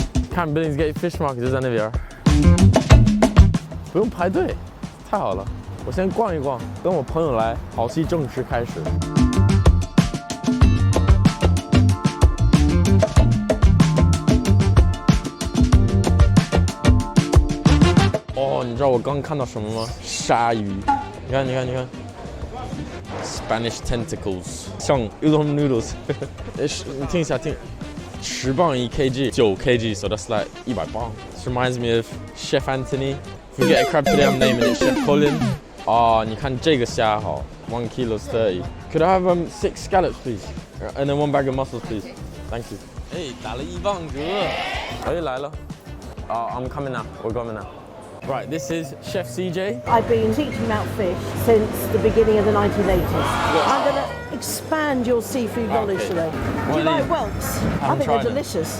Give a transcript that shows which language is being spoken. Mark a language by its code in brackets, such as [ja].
[zh] 看 Billingsgate Fish Market 就在那边，不用排队，太好了。我先逛一逛，等我朋友来，好戏正式开始。哦，你知道我刚看到什么吗？鲨鱼，你看， [en] Spanish tentacles， [zh] 像 [en] udon noodles， [zh] 你听一下，10磅1 kg，9 kg， [en] so that's like [zh] 100磅。 [en] This reminds me of Chef Anthony. If we get a crab today, I'm naming it Chef Colin. [zh] 哦，你看这个虾好，1 kilo 30. [en] Could I have 6 scallops, please? And then 1 bag of mussels, please. Thank you. [zh] 哎，打了1磅折。哎，来了。 [en] I'm coming now. We're coming now. Right, this is Chef CJ. I've been teaching about fish since the beginning of the 1980s. I'm going to expand your seafood knowledge today. Do you like whelks? I think they're delicious.